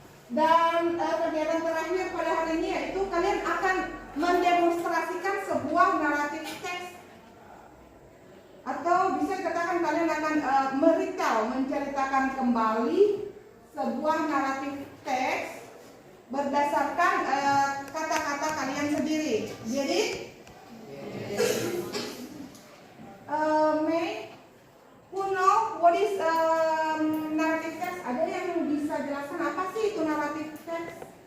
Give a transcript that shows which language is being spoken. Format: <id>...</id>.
<id>Dan kegiatan terakhir pada hari ini yaitu kalian akan mendemonstrasikan sebuah naratif teks, atau bisa dikatakan kalian akan menceritakan kembali sebuah naratif teks berdasarkan kata-kata kalian sendiri. Jadi,</id> <en>May, who know what is narrative text?</en> <id>Ada yang bisa jelaskan apa sih itu narrative text?</id>